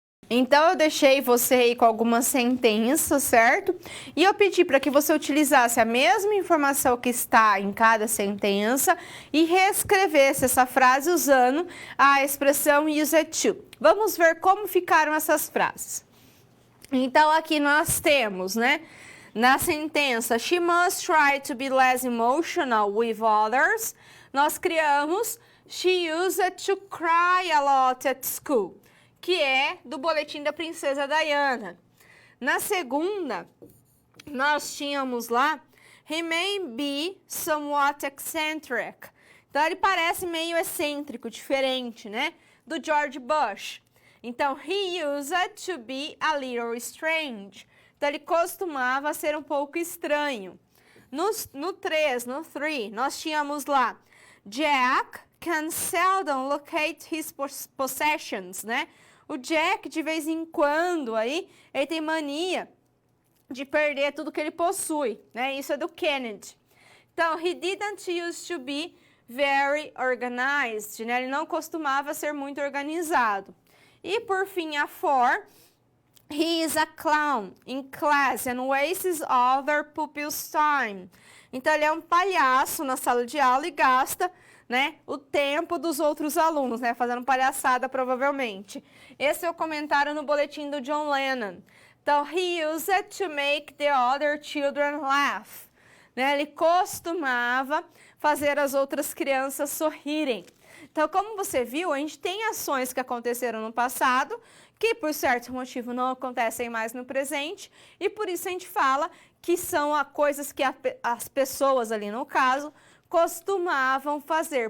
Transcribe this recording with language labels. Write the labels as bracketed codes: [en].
[pt] Então, eu deixei você aí com algumas sentenças, certo? E eu pedi para que você utilizasse a mesma informação que está em cada sentença e reescrevesse essa frase usando a expressão used to. Vamos ver como ficaram essas frases. Então, aqui nós temos, né? Na sentença, [en] she must try to be less emotional with others. [pt] Nós criamos, [en] she used to cry a lot at school, [pt] que é do Boletim da Princesa Diana. Na segunda, nós tínhamos lá, [en] he may be somewhat eccentric. [pt] Então, ele parece meio excêntrico, diferente, né? Do George Bush. [en] Então, he used to be a little strange. [pt] Então, ele costumava ser um pouco estranho. No 3, nós tínhamos lá, [en] Jack can seldom locate his possessions, [pt] né? O Jack, de vez em quando, aí, ele tem mania de perder tudo que ele possui, né? Isso é do Kennedy. [en] Então, he didn't used to be very organized, né? [pt] Ele não costumava ser muito organizado. E, por fim, a 4, [en] he is a clown in class and wastes other pupils' time. [pt] Então, ele é um palhaço na sala de aula e gasta, né, o tempo dos outros alunos, né, fazendo palhaçada, provavelmente. Esse é o comentário no boletim do John Lennon. [en] Então, he used to make the other children laugh. [pt] Né, ele costumava fazer as outras crianças sorrirem. Então, como você viu, a gente tem ações que aconteceram no passado, que por certo motivo não acontecem mais no presente, e por isso a gente fala que são coisas que as pessoas ali no caso costumavam fazer.